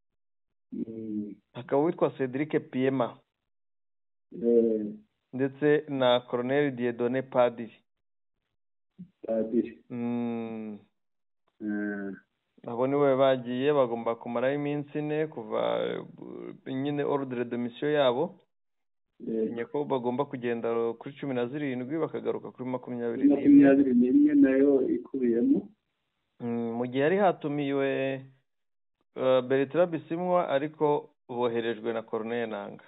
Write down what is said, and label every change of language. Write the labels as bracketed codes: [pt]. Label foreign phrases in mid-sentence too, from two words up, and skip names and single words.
[rw] Akaba witwa Cedric Piema. Ndetse na Colonel Dieudonné Padiri. Abo niwe bagiye bagomba kumaraho iminsi 4 kuva nyine [fr] ordre de mission [rw] yabo. Nyeko bagomba kugenda kuri 17 bakagaruka kuri 21 nayo ikubiyemo. Mu gihe ari hatumiwe Bertrand Bisimwa ariko boherejwe na Corneille Nangaa.